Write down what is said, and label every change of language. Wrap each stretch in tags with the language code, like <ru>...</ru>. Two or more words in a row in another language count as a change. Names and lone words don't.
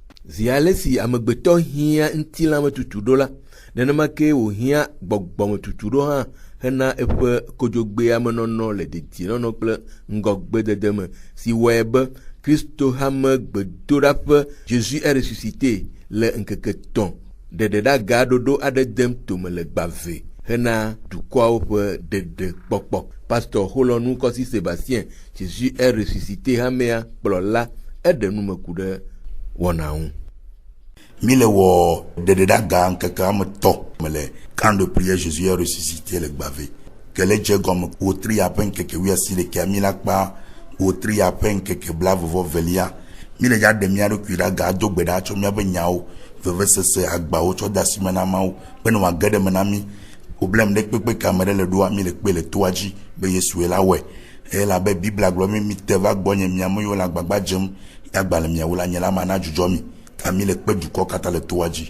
<ee>zi ale si amegbetɔ hia ŋutilãme tutu ɖo la nenema ke wòhia gbɔgbɔme tutu ɖo hã hena eƒe kodzogbea menɔnɔ le dedienɔnɔ kple ŋgɔgbedede me si wɔe be Kristo hame gbedoɖaƒe Jésus est ressuscité le ŋkeke 3 ɖeɖeɖaga ɖoɖo aɖe dem tome le gbave hena dukɔawo ƒe ɖeɖekpɔkpɔ. Pasteur Holonu Kɔsi Sébastien Jésus est ressuscité hamea kplɔla eɖe numeku ɖe wɔna ŋu. Mi le wɔ ɖeɖeɖaga ŋkeke ame 3 me le</ee> <fr>camp de prière</fr> <ee>Jésus est ressuscité le gbave ke le dze gɔme wotri aƒe ŋkeke 11 mi la kpa wotri aƒe ŋkeke 22 mi le ya ɖe mia ɖokui ɖa ga do gbe ɖa tso miaƒe nyawo vevesese agbawo tsɔ da si me na mawo be ne wòage ɖe me na mi. Problem ɖe kpekpe ke ame ɖe le ɖoa mi le kpe le toa dzi be Yesue la wɔe elabe Biblia gblɔ mi te va gbɔnye miame yiwo le agbagba dzem agbalẽ miawo la nye la ma na dzudzɔ mi ta mi le kpe dukɔ katã le toa dzi.</ee>